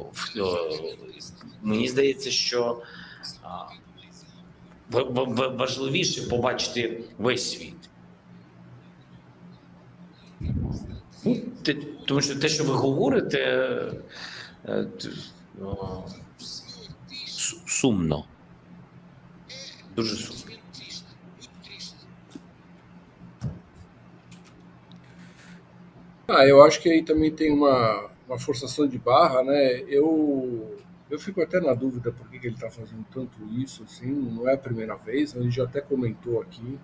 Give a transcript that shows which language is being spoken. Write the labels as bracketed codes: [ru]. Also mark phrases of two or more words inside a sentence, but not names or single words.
[uk] Мені здається, що важливіше побачити весь світ. Тому що те, що ви говорите, сумно. Дуже сумно. [pt] Eu acho que aí também tem uma forçação de barra, né? Eu fico até na dúvida por que ele está fazendo tanto isso, assim, não é a primeira vez, a gente já até comentou aqui.